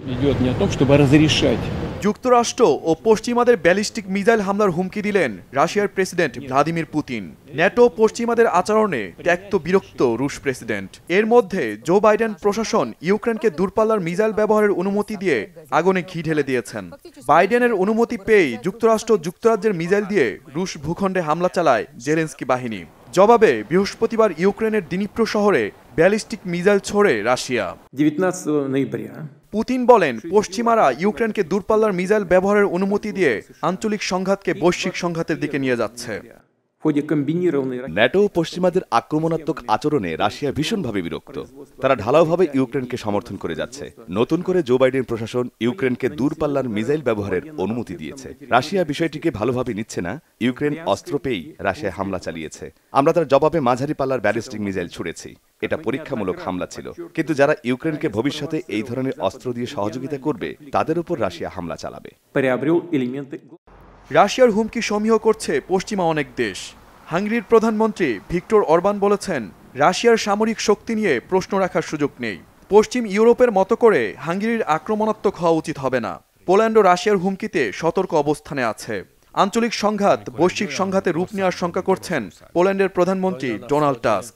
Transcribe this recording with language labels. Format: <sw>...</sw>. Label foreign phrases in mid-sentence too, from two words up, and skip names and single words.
<ru>Идет не о том, чтобы разрешать.</ru> <bn>যুক্তরাষ্ট্র ও পশ্চিমাদের ব্যালিস্টিক মিসাইল হামলার হুমকি দিলেন রাশিয়ার প্রেসিডেন্ট ভ্লাদিমির পুতিন। ন্যাটো পশ্চিমাদের আচরণে ত্যক্ত বিরক্ত রুশ প্রেসিডেন্ট। এর মধ্যে জো বাইডেন প্রশাসন ইউক্রেনকে দূরপাল্লার মিসাইল ব্যবহারের অনুমতি দিয়ে আগুনে ঘি ঢেলে দিয়েছেন। বাইডেনের অনুমতি পেয়েই যুক্তরাষ্ট্র যুক্তরাজ্যের মিসাইল দিয়ে রুশ ভূখণ্ডে হামলা চালায় জেলেনস্কি বাহিনী। জবাবে বৃহস্পতিবার ইউক্রেনের দিনিপ্রো শহরে ব্যালিস্টিক মিসাইল ছোড়ে রাশিয়া।</bn> <ru>19 ноября</ru> <bn>পুতিন বলেন, পশ্চিমারা ইউক্রেনকে দূরপাল্লার মিসাইল ব্যবহারের অনুমতি দিয়ে আঞ্চলিক সংঘাতকে বৈশ্বিক সংঘাতের দিকে নিয়ে যাচ্ছে।</bn> <ru>в ходе комбинированной</ru> <bn>ন্যাটো পশ্চিমাদের আক্রমণাত্মক আচরণে রাশিয়া ভীষণভাবে বিরক্ত। তারা ঢালাওভাবে ইউক্রেনকে সমর্থন করে যাচ্ছে। নতুন করে জো বাইডেন প্রশাসন ইউক্রেনকে দূরপাল্লার মিসাইল ব্যবহারের অনুমতি দিয়েছে। রাশিয়া বিষয়টিকে ভালোভাবে নিচ্ছে না। ইউক্রেন অস্ত্র পেয়েই রাশিয়া হামলা চালিয়েছে। আমরা তার জবাবে মাঝারি পাল্লার ব্যালিস্টিক মিসাইল ছুড়েছি। এটা পরীক্ষামূলক হামলা ছিল, কিন্তু যারা ইউক্রেনকে ভবিষ্যতে এই ধরনের অস্ত্র দিয়ে সহযোগিতা করবে তাদের উপর রাশিয়া হামলা চালাবে।</bn> <ru>приобрел элементы</ru> <bn>রাশিয়ার হুমকি সমীহ করছে পশ্চিমা অনেক দেশ। হাঙ্গেরির প্রধানমন্ত্রী ভিক্টর অরবান বলেছেন, রাশিয়ার সামরিক শক্তি নিয়ে প্রশ্ন রাখার সুযোগ নেই। পশ্চিম ইউরোপের মতো করে হাঙ্গেরির আক্রমণাত্মক হওয়া উচিত হবে না। পোল্যান্ডও রাশিয়ার হুমকিতে সতর্ক অবস্থানে আছে। আঞ্চলিক সংঘাত বৈশ্বিক সংঘাতে রূপ নেওয়ার শঙ্কা করছেন পোল্যান্ডের প্রধানমন্ত্রী ডোনাল্ড টাস্ক।</bn>